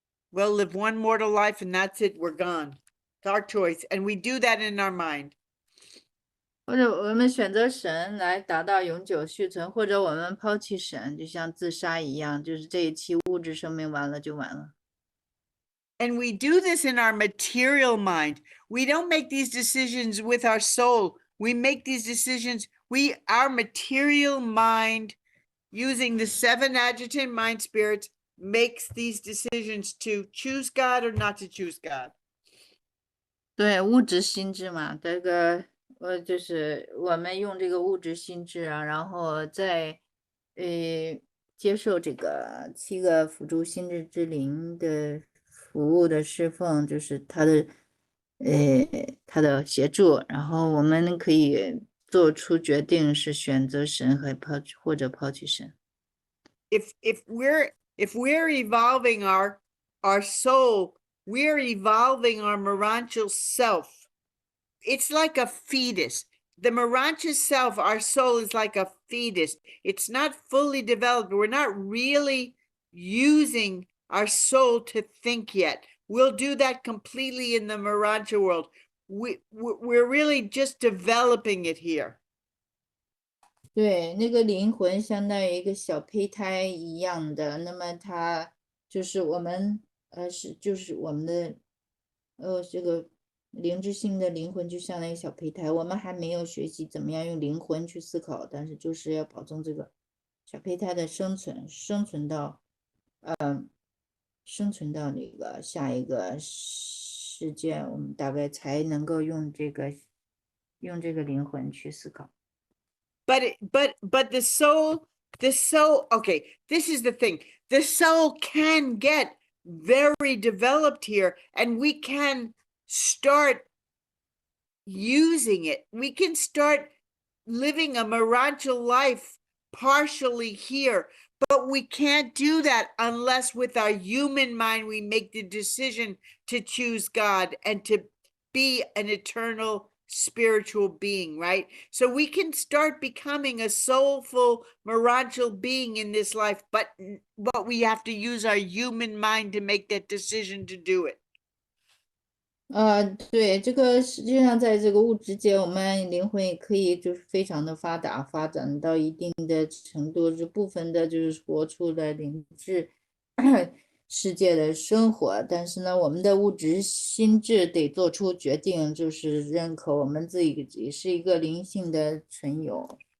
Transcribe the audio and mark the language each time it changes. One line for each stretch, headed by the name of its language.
English: We'll live one mortal life and that's it, we're gone. It's our choice. And we do that in our mind.
Chinese: 或者我们选择神来达到永久续存，或者我们抛弃神，就像自杀一样，就是这一期物质生命完了就完了。
English: And we do this in our material mind. We don't make these decisions with our soul. We make these decisions, our material mind, using the 7 adjutant mind spirits, makes these decisions to choose God or not to choose God.
Chinese: 对，物质心智嘛，这个就是我们用这个物质心智啊，然后再接受这个7个辅助心智之灵的服务的侍奉，就是他的协助，然后我们可以做出决定，是选择神或者抛弃神。
English: If we're evolving our soul, we're evolving our Maranchal self. It's like a fetus. The Maranchal self, our soul, is like a fetus. It's not fully developed. We're not really using our soul to think yet. We'll do that completely in the Maranchal world. We're really just developing it here.
Chinese: 对，那个灵魂相当于一个小胚胎一样的，那么它就是我们就是我们的这个灵之性的灵魂就像那个小胚胎，我们还没有学习怎么样用灵魂去思考，但是就是要保证这个小胚胎的生存到那个下一个世界，我们大概才能够用这个灵魂去思考。
English: But the soul, okay, this is the thing. The soul can get very developed here, and we can start using it. We can start living a Maranchal life partially here, but we can't do that unless with our human mind we make the decision to choose God and to be an eternal spiritual being, right? So we can start becoming a soulful Maranchal being in this life, but we have to use our human mind to make that decision to do it.
Chinese: 对，这个实际上在这个物质界，我们灵魂也可以就是非常的发达，发展到一定的程度，这部分的就是活出了灵智世界的生活。但是呢，我们的物质心智得做出决定，就是认可我们自己也是一个灵性的存有。